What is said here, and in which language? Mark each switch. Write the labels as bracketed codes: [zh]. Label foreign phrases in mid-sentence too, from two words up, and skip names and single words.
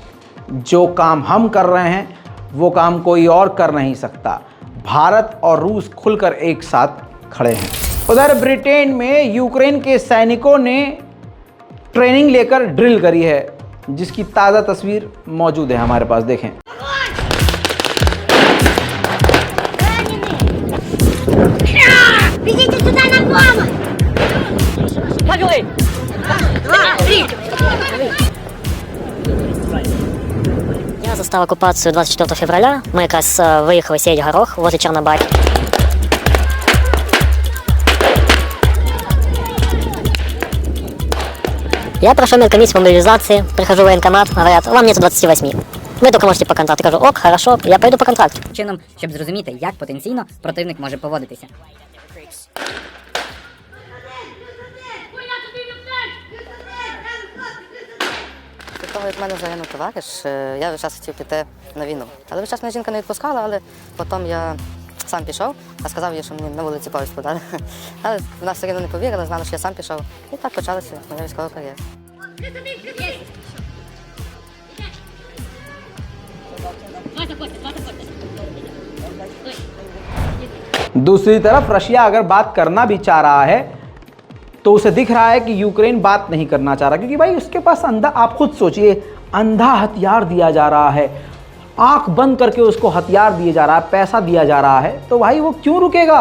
[hi] जो काम हम कर रहे हैं वो काम कोई और कर नहीं सकता। भारत और रूस खुलकर एक साथ खड़े हैं। उधर ब्रिटेन में यूक्रेन के सैनिकों ने ट्रेनिंग लेकर ड्रिल करी है, जिसकी ताज़ा तस्वीर मौजूद है हमारे पास, देखें। [ru] Я застал оккупацию 24 февраля. Мы как раз выехали сеять горох возле Чернобаки. Я прошел медкомиссию по мобилизации, прихожу в военкомат, говорят, вам нет 28. [uk] Ви тільки можете по контракту. Кажу, ок, [ru] хорошо, я пойду по контракту. [uk] Чином, щоб зрозуміти, як потенційно противник може поводитися. Від того, як в мене загинув товариш, я весь час хотів піти на війну. Але весь час мене жінка не відпускала, але потім я сам пішов, а сказав їй, що мені на вулиці повістку подали. Але вона все одно не повірила, знала, що я сам пішов. І так почалася моя військова кар'єра. [hi] दूसरी तरफ रशिया अगर बात करना भी चाह रहा है तो उसे दिख रहा है कि यूक्रेन बात नहीं करना चाह रहा, क्योंकि भाई उसके पास अंधा, आप खुद सोचिए, अंधा हथियार दिया जा रहा है, आंख बंद करके उसको हथियार दिया जा रहा है, पैसा दिया जा रहा है, तो भाई वो क्यों रुकेगा।